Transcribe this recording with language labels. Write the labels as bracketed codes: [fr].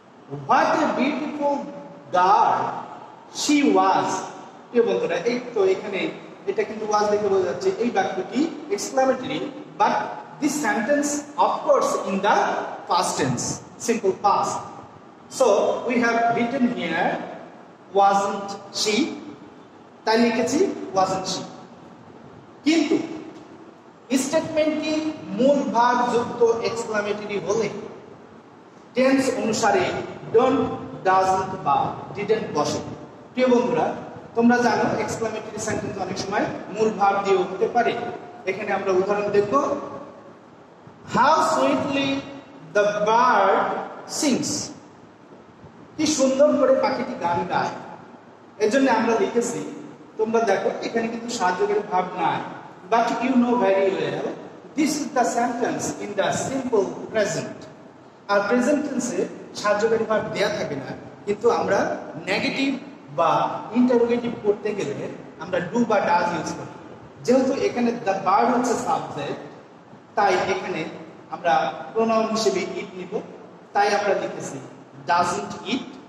[en] What a beautiful girl she was. [bn] প্রিয় বন্ধুরা, এই তো এখানে এটা কিন্তু ওয়াজ দেখে বোঝা যাচ্ছে এই বাক্যটি exclamatory, but [en] this sentence of course in the past tense, simple past. So we have written here wasn't she, [bn] তাই লিখেছি [en] wasn't she। [bn] কিন্তু স্টেটমেন্টটি মূল ভার্ব যুক্ত এক্সক্লামেটরি হলে টেন্স অনুসারে ডোন্ট, ডাজন্ট বা ডিডন্ট বসে। প্রিয় বন্ধুরা, তোমরা জানো এক্সক্লামেটরি সেন্টেন্স অনেক সময় মূল ভার্ব দিয়ে হতে পারে। এখানে আমরা উদাহরণ দেখব, [en] How sweetly the bird sings. [bn] কি সুন্দর করে পাখিটি গান গায়। এর জন্য আমরা লিখেছি, তোমরা দেখো এখানে কিন্তু সাহায্যকারী ভাব নাই, [en] but you know very well this is the sentence in the simple present. [bn] আর present টেন্সে সাহায্যকারী ভাব দেয়া থাকে না, কিন্তু আমরা নেগেটিভ বা ইন্টারোগেটিভ করতে গেলে আমরা ডু বা ডাজ ইউজ করি। যেহেতু এখানে দ্য বার্ড হচ্ছে সাবজেক্ট, তাই এখানে আমরা প্রোনাউন হিসেবে ইট নিব, তাই আমরা লিখেছি ডাজন্ট ইট।